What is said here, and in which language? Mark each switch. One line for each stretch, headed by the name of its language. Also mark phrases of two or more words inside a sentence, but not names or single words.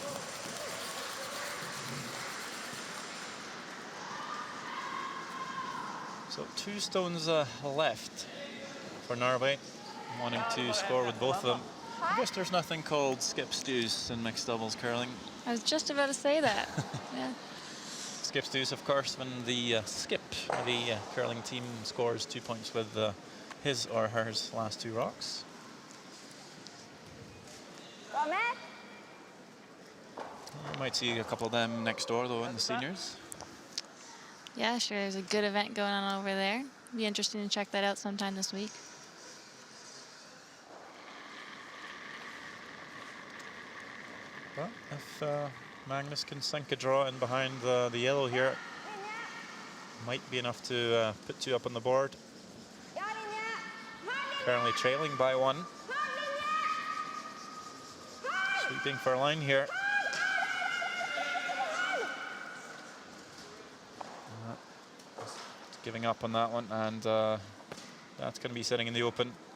English: So 2 stones left for Norway, wanting to score with both of them. I guess there's nothing called skip stews in mixed doubles curling. I was just about to say that. Yeah. Skip stews, of course, when the curling team scores 2 points with his or her last 2 rocks.
Norwegian: Hva med?
English: You might see a couple of them next door, though, in the seniors. Yeah, sure. There's a good event going on over there. Be interesting to check that out sometime this week. Well, if Magnus can sink a draw in behind the yellow here, might be enough to put 2 up on the board.
Norwegian: Ja, linje!
English: Currently trailing by 1. Sweeping for a line here. Giving up on that one, and that's going to be sitting in the open.